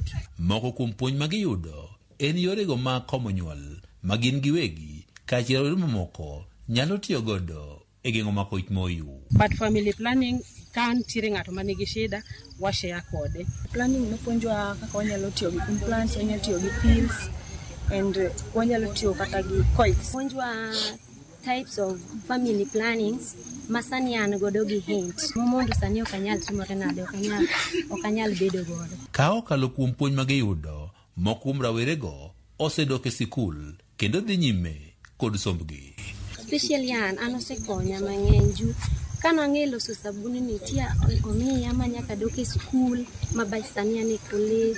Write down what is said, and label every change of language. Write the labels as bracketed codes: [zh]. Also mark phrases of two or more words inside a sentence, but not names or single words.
[luo] Moko kuom puonj ma giyudo en yorego ma komo nyuol ma gin giwegi kaachiel gi mamoko nyalo tiyo godo e geng'o mako ich moyu. [en] But family planning [luo] kan tire ng'ato manigi shida washare kode. Planning nopuonjwa kaka wanyalo tiyo gi implants, wanyalo tiyo gi pills and wanyalo tiyo kata gi coils. Puonjwa [en] types of family plannings [luo] masani an godo gi hint momondo sani okanyal timore nade okanyal bedo godo. Ka okalo kuom puonj ma giyudo moko kuom rawerego osedok e sikul kendo dhi nyime kod sombgi. Especially an osekonya mang'eny ju kana ng'e loso sabuni nitie omiya ma nyaka dok e skul ma sani an e college.